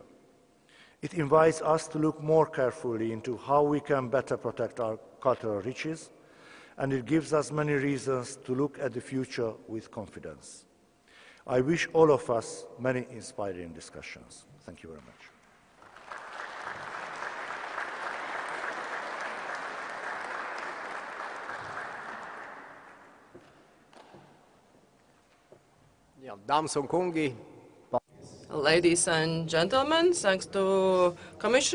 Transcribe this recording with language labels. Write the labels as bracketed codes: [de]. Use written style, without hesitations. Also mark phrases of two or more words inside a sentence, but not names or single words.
[en] It invites us to look more carefully into how we can better protect our cultural riches, and it gives us many reasons to look at the future with confidence. I wish all of us many inspiring discussions. Thank you very much. [lv] Dāmas un kungi, [en] Ladies and gentlemen, thanks to Commissioner.